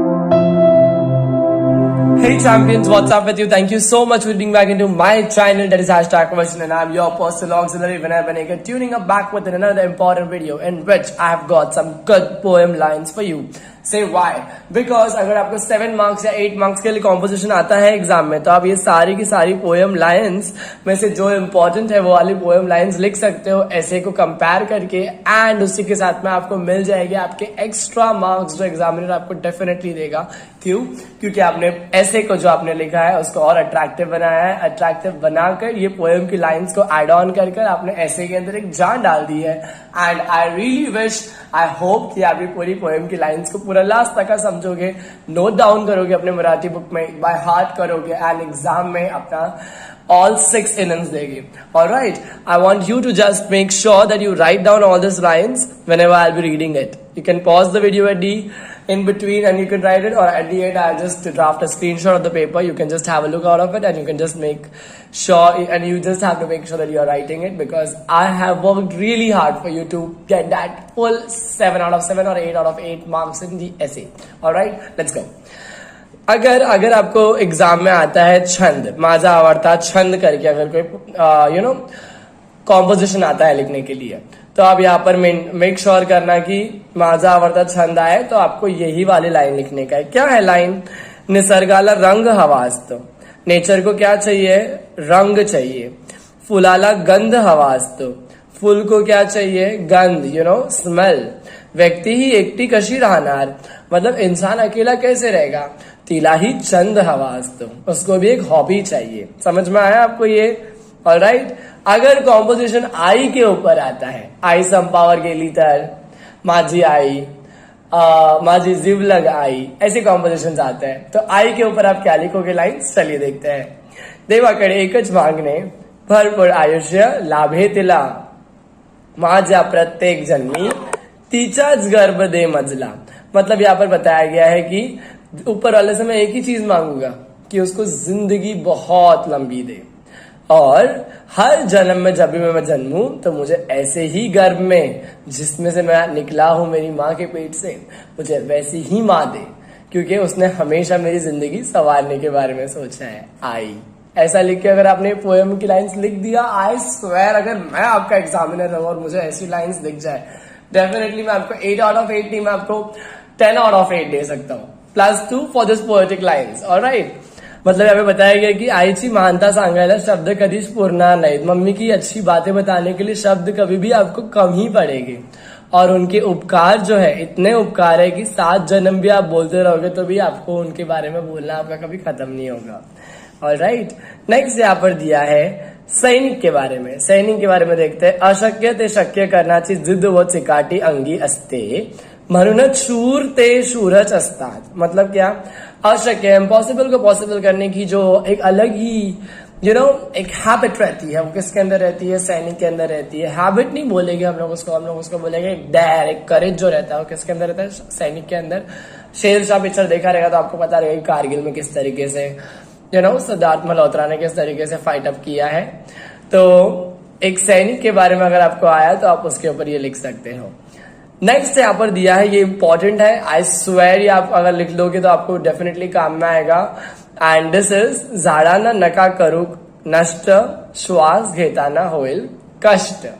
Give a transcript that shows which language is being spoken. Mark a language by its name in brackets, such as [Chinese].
[English] Hey champions, what's up with you? Thank you so much for being back into my channel, that is #Version, and I'm your personal auxiliary Vinay Banekar, tuning up back with another important video in which I have got some good poem lines for you. Say why? [Hindi] Because अगर आपको 7 marks या 8 marks के लिए composition आता है exam में, तो आप ये सारी की सारी पोएम लाइंस में से जो इम्पोर्टेंट है वो वाली पोएम लाइंस लिख सकते हो ऐसे को कंपेयर करके, एंड उसी के साथ में आपको मिल जाएगी आपके एक्स्ट्रा मार्क्स जो एग्जामिनर आपको डेफिनेटली देगा। क्यों? क्योंकि आपने ऐसे को जो आपने लिखा है उसको और अट्रैक्टिव बनाया है। अट्रैक्टिव बनाकर ये पोएम की लाइंस को एड ऑन कर आपने ऐसे के अंदर एक जान डाल दी है। [English] and I really wish, I hope [Hindi] कि आप ये पूरी पोएम की लाइंस को पूरा लास्ट तक समझोगे, नोट डाउन करोगे अपने मराठी बुक में, बाय हार्ट करोगे, एंड एग्जाम में अपना all 6 innings देगी। [English] Alright, I want you to just make sure that you write down all these lines whenever I'll be reading it. You can pause the video at the in between and you can write it, or at the end I'll just draft a screenshot of the paper. You can just have a look out of it and you can just make sure, and you just have to make sure that you're writing it, because I have worked really hard for you to get that full 7 out of 7 or 8 out of 8 marks in the essay. Alright, let's go. [Hindi] अगर आपको exam में आता है छंद, माझा आवडता छंद करके अगर कोई कॉम्पोजिशन आता है लिखने के लिए, तो आप यहाँ पर मेक श्योर करना कि माझा आवडता छंद आए, तो आपको यही वाली लाइन लिखने का है। क्या है लाइन? [Marathi] निसर्गाला रंग हवा असतो, [Hindi] नेचर को क्या चाहिए? रंग चाहिए। [Marathi] फुलाला गंध हवा असतो, [Hindi] फूल को क्या चाहिए? गंध, स्मेल। [Marathi] व्यक्ति ही एकटी कशी राहणार, [Hindi] मतलब इंसान अकेला कैसे रहेगा? [Marathi] तिला ही चंद हवा असतो, [Hindi] उसको भी एक हॉबी चाहिए। समझ में आया आपको ये? ऑलराइट। अगर कॉम्पोजिशन आई के ऊपर आता है, [Marathi] आई संपावर गेली तर, माझी आई, माझी जिवलग आई, [Hindi] ऐसे कॉम्पोजिशन आते हैं, तो आई के ऊपर आप क्या लिखोगे लाइन्स? चलिए देखते हैं। [Marathi] देवाकडे एकच मागणे, भरपूर आयुष्य लाभे तिला, माझ्या प्रत्येक जन्मी तिचाच गर्भ दे मजला। [Hindi] मतलब यहाँ पर बताया गया है कि ऊपर वाले से मैं एक ही चीज मांगूंगा कि उसको जिंदगी बहुत लंबी दे, और हर जन्म में जब भी मैं जन्मूं तो मुझे ऐसे ही गर्भ में जिसमें से मैं निकला हूं मेरी माँ के पेट से, मुझे वैसी ही माँ दे, क्योंकि उसने हमेशा मेरी जिंदगी संवारने के बारे में सोचा है। आई ऐसा लिख के अगर आपने पोएम की लाइंस लिख दिया, आई स्वेयर अगर मैं आपका एग्जामिनर हूं और मुझे ऐसी लाइंस दिख जाए, डेफिनेटली मैं आपको 8 आउट ऑफ 8 नहीं, मैं आपको 10 आउट ऑफ 8 दे सकता हूँ, [English] +2 for this poetic lines. [Hindi] Alright, मतलब यहाँ पे बताया गया कि [Marathi] आईची महानता सांगायला शब्द कधीच पुरणार नाहीत। [Hindi] मम्मी की अच्छी बातें बताने के लिए शब्द कभी भी आपको कम ही पड़ेंगे, और उनके उपकार जो है इतने उपकार है कि 7 जन्म भी आप बोलते रहोगे तो भी आपको उनके बारे में बोलना आपका कभी खत्म नहीं होगा। ऑलराइट, नेक्स्ट यहाँ पर दिया है सैनिक के बारे में। सैनिक के बारे में देखते हैं। [Marathi] अशक्य ते शक्य करण्याची जिद्द व चिकाटी अंगी असते, म्हणूनच शूर ते शूरच असतात। [Hindi] मतलब क्या? अशक्य, इम्पॉसिबल को पॉसिबल करने की जो एक अलग ही एक हैबिट रहती है, वो किसके अंदर रहती है? सैनिक के अंदर रहती है। हैबिट नहीं बोलेंगे हम लोग उसको बोलेंगे एक डेयर, एक करेज जो रहता है वो किसके अंदर रहता है? सैनिक के अंदर। शेरशाह पिक्चर देखा रहेगा तो आपको पता रहेगा कारगिल में किस तरीके से सिद्धार्थ मल्होत्रा ने किस तरीके से फाइट अप किया है। तो एक सैनिक के बारे में अगर आपको आया तो आप उसके ऊपर ये लिख सकते हो। नेक्स्ट यहाँ पर दिया है, ये इंपॉर्टेंट है, आई स्वेयर, ये आप अगर लिख लोगे तो आपको डेफिनेटली काम में आएगा। [English] and this is [Marathi] झाडांना नका करू नष्ट, श्वास घेताना होईल कष्ट।